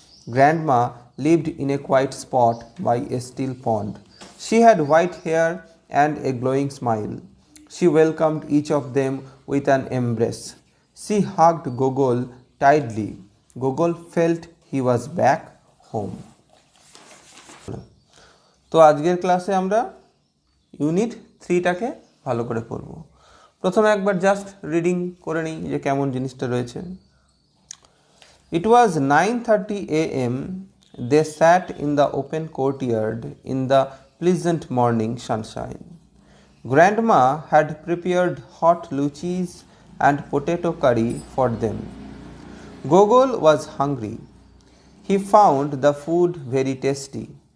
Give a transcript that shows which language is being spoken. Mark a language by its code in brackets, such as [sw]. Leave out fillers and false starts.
[en] Grandma lived in a quiet spot by a still pond. She had white hair and a glowing smile. She welcomed each of them with an embrace. She hugged Gogol tightly. Gogol felt he was back home. [bn] তো আজকের ক্লাসে আমরা unit 3টাকে ভালো করে পড়ব। প্রথমে একবার just reading করে নিই যে কেমন জিনিসটা রয়েছে। [en] It was 9:30 a.m. They sat in the open courtyard in the pleasant morning sunshine. Grandma had prepared hot luchis and potato curry for them. Gogol was hungry. He found the food very tasty.